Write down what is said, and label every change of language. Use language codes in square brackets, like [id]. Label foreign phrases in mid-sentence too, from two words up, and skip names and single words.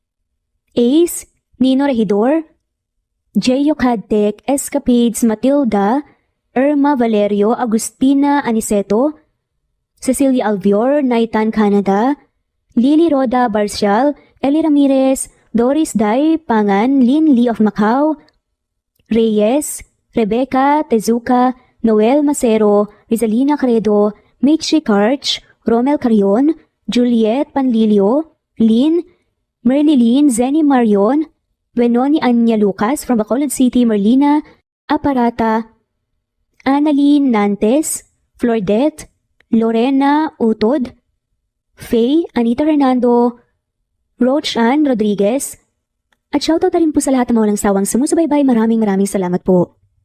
[tl] Ace, Nino Regidor, Jeyo Cadtec, Escapades Matilda, Irma Valerio, Agustina Aniceto, Cecilia Alvior, Naitan Canada, Lily Roda Barcial, Eli Ramirez, Doris Day Pangan, Lynn Lee of Macau, Reyes, Rebecca Tezuka, Noel Macero, Rizalina Credo, Mikshi Karch, Romel Carion, Juliet Panlilio, Lynn, Merlilyn Zenny Marion, Benoni Anya Lucas from Bacolod City, Merlina Aparata, Annalyn Nantes, Flordet, Lorena Utod, Faye, Anita Hernando, Roach Ann Rodriguez, at shoutout na rin po sa lahat ng mga walang sawang sumusubaybay. Maraming salamat po.